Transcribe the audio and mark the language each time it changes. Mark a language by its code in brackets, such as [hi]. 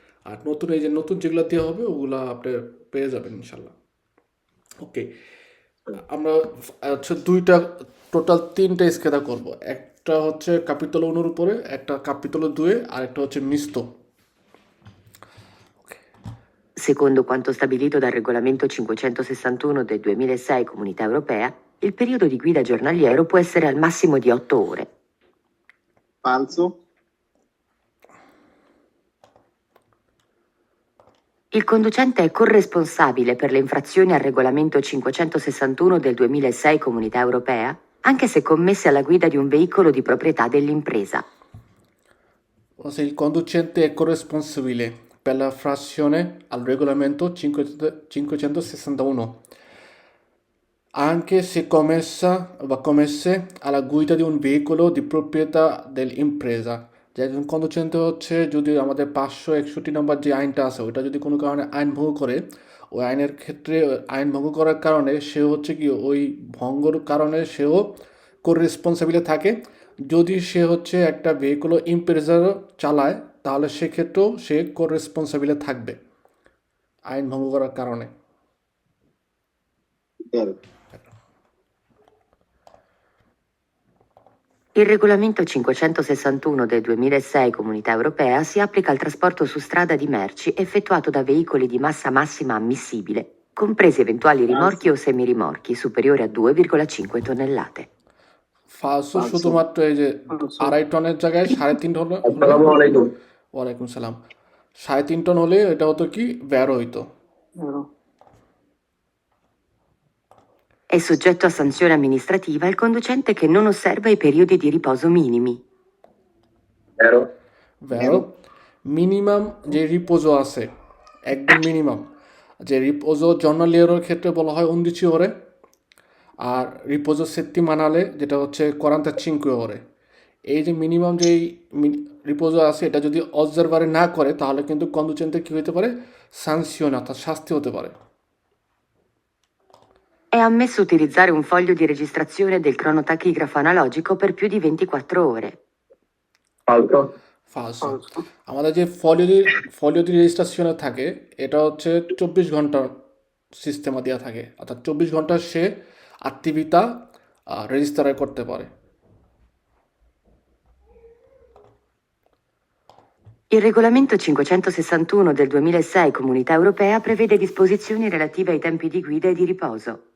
[bn] আর নতুন এই যে নতুন যেগুলো দেওয়া হবে ওগুলো আপনি পেয়ে যাবেন ইনশাল্লাহ। ওকে, আমরা হচ্ছে টোটাল 3টা স্কেদা করব। একটা হচ্ছে কাপিতল অনুর উপরে, একটা কাপিতল 2 আর একটা হচ্ছে মিস্ত। [it] Secondo quanto stabilito dal regolamento 561 del 2006 Comunità Europea, il periodo di guida giornaliero può essere al massimo di 8 ore. falso, Il conducente è corresponsabile per le infrazioni al regolamento 561 del 2006 Comunità Europea, anche se commesse alla guida di un veicolo di proprietà dell'impresa. Il conducente è corresponsabile per la frazione al regolamento 561, anche se commesse alla guida di un veicolo di proprietà dell'impresa. [bn] যে একজন কন্ডুচেন্ট হচ্ছে যদি আমাদের 561 নম্বর যে আইনটা আছে ওইটা যদি কোনো কারণে আইন ভঙ্গ করে, ওই আইনের ক্ষেত্রে আইন ভঙ্গ করার কারণে সে হচ্ছে কি ওই ভঙ্গর কারণে সেও রেসপন্সিবিলিটি থাকে। যদি সে হচ্ছে একটা ভেহিকুলো ইমপ্রেজারও চালায় তাহলে সেক্ষেত্রেও সে রেসপন্সিবিলিটি থাকবে আইন ভঙ্গ করার কারণে। [it] vero. Il regolamento 561 del 2006 Comunità Europea si applica al trasporto su strada di merci effettuato da veicoli di massa massima ammissibile, compresi eventuali rimorchi o semirimorchi superiori a 2,5 tonnellate. ফালসো Falso. [bn] শুধুমাত্র এই যে 2.5 টনের জায়গায় 3.5 টন হলে, আসসালামু আলাইকুম। ওয়ালাইকুম সালাম, 3.5 টন হলে এটা হতো কি ভ্যারো হইতো। [it] È soggetto a sanzione amministrativa il conducente che non osserva i periodi di riposo minimi. তেরো [bn] ভ্যারো মিনিমাম যে রিপোজো আছে, একদম মিনিমাম যে রিপোজো জর্নালিয়ারের ক্ষেত্রে বলা হয় 11 ওরে, আর রিপোজো সেত্তিমানালে যেটা হচ্ছে 45 ওরে। এই যে মিনিমাম যেই রিপোজো আছে এটা যদি অবজারভারে না করে তাহলে কিন্তু কন্ডুচেন্টে কী হতে পারে, সাংশন অর্থাৎ শাস্তি হতে পারে। [it] È ammesso utilizzare un foglio di registrazione del cronotachigrafo analogico per più di 24 ore. ফালতু [bn] ফালসো, আমাদের যে ফলিওদি রেজিস্ট্রেশনে থাকে এটা হচ্ছে 24 ঘন্টার সিস্টেমে দেওয়া থাকে, অর্থাৎ 24 ঘন্টা সে আত্মীয়তা রেজিস্টার করতে পারে। [it] Il regolamento 561 del 2006 Comunità Europea prevede disposizioni relative ai tempi di guida e di riposo.